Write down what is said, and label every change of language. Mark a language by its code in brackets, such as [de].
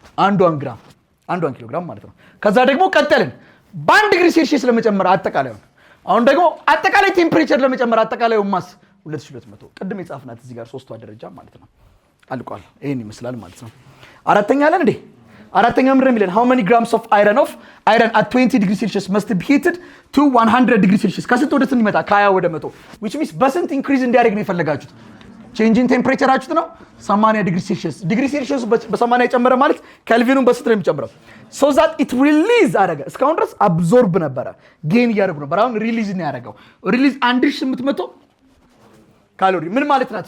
[am] 1 ኪሎ ግራም ማለት ነው። ከዛ ደግሞ ቀጠልን በ1 ዲግሪ ሴልሺየስ ለመጨመር አጠቃላዩን። አሁን ደግሞ አጠቃላይ ቴምፕሬቸር ለመጨመር አጠቃላዩን ማስ 2200 ቅድም የጻፍናት እዚህ ጋር ሶስቷ ደረጃ ማለት ነው። አልቋል። ይሄን ይመስላል ማለት ነው። አራተኛ አለን እንዴ? አራተኛ ምንድን ነው የሚለን? [en] how many grams of iron at 20 degree Celsius must be heated to 100 degree Celsius? [am] ከስንት ወደ ስንት ይመጣ? ከ20 ወደ 100 [en] which means [am] በስንት ኢንክሪዝ እንዲያደርግ ነው የፈለጋችሁት? ቼንጂን ቴምፕሬቸራችሁት ነው 80 ዲግሪ ሴልሺየስ። ዲግሪ ሴልሺየስ በ80 የጨመረ ማለት ኬልቪኑን በስንት ነው የሚጨምረው? [en] so that it release [am] አደረገ። እስካሁን ድረስ አብዞርብ ነበረ፣ ጌን እያደረጉ ነበር። አሁን ሪሊዝ ነው ያደረገው። ሪሊዝ 1800 ካሎሪ ምን ማለት ናት?